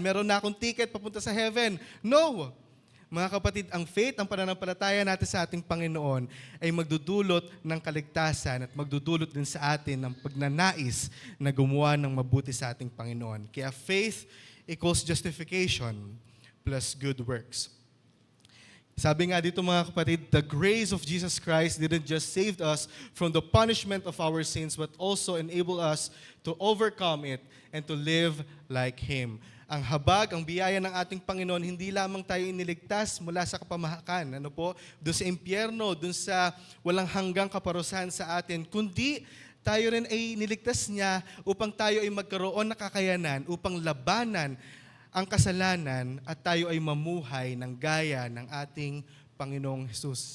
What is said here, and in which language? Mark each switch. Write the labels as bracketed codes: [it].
[tl] Meron na akong ticket papunta sa heaven. No! Mga kapatid, ang faith, ang pananampalataya natin sa ating Panginoon ay magdudulot ng kaligtasan at magdudulot din sa atin ng pagnanais na gumawa ng mabuti sa ating Panginoon. [en] Kaya faith equals justification plus good works. [tl] Sabi nga dito mga kapatid, [en] the grace of Jesus Christ didn't just save us from the punishment of our sins, but also enable us to overcome it and to live like Him. [tl] Ang habag, ang biyaya ng ating Panginoon, hindi lamang tayo iniligtas mula sa kapamahakan, doon sa impyerno, doon sa walang hanggang kaparusahan sa atin, kundi tayo rin ay niligtas niya upang tayo ay magkaroon ng kakayanan, upang labanan ang kasalanan at tayo ay mamuhay ng gaya ng ating Panginoong Jesus.